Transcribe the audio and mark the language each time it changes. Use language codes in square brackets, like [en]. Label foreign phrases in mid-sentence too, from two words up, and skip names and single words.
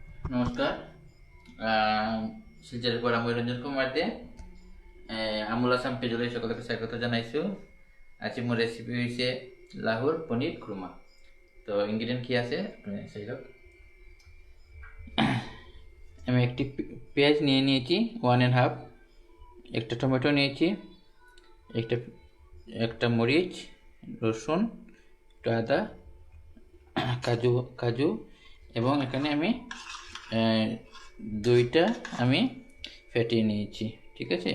[as] নমস্কার। শিলচরের পৰা মই ৰঞ্জন কুমাৰ দে আমোল আসাম পেজলৈ সকলোকে স্বাগত জনাইছোঁ। আজি মোৰ ৰেচিপি হৈছে লাহুৰ পনীৰ খুৰমা। [bn] তো ইনগ্রিডিয়েন্ট কি আছে সেই হোক। আমি একটি পেঁয়াজ নিয়ে নিয়েছি 1.5, একটা টমেটো নিয়েছি, একটা মরিচ, রসুন, একটু আদা, কাজু এবং এখানে আমি দইটা আমি ফেটিয়ে নিয়েছি, ঠিক আছে।